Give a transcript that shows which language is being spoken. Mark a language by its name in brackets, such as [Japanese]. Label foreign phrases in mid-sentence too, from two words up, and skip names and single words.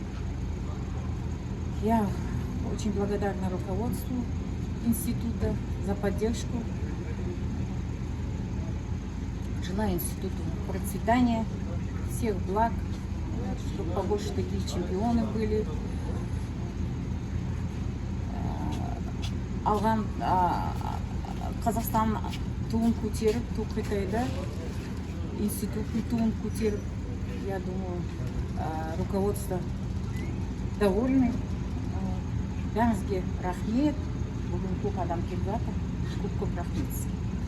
[Russian] Я очень благодарна руководству института за поддержку. Желаю институту процветания, всех благ, чтобы побольше таких чемпионов были. [Kazakh] Алған Қазақстан туын көтеріп, Тоқетайда институттың туын көтеріп, [Russian] я думаю, руководство довольны. [Kazakh] Бәріңізге рахмет. Бүгін көп адам келіп жатыр. Көп рахмет.